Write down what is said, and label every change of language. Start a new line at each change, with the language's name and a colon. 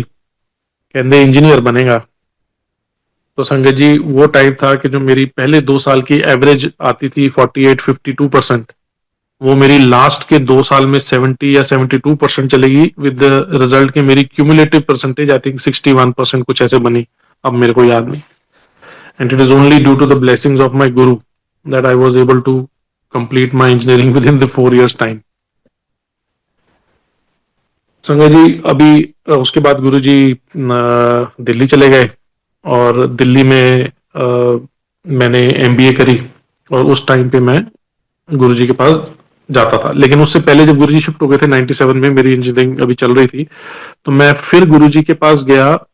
Hindi: कहते इंजीनियर बनेगा। तो संगत जी वो टाइम था कि जो मेरी पहले 2 साल की एवरेज आती थी 48-52%, वो मेरी लास्ट के 2 साल में 70 या 72% चलेगी, विद रिजल्ट की मेरी क्यूमुलेटिव परसेंटेज आई थिंक 61% कुछ ऐसे बनी, अब मेरे को याद नहीं।
English: And it is only due to the blessings of my guru that I was able to complete my engineering within the 4 years time.
Hindi: Sanjay ji अभी उसके बाद गुरु जी दिल्ली चले गए और दिल्ली में मैंने MBA करी और उस टाइम पे मैं गुरुजी के पास जाता था। लेकिन उससे पहले जब गुरुजी शिफ्ट हो गए थे 97 में, मेरी इंजीनियरिंग अभी चल रही थी, तो मैं फिर गुरुजी के पास गया।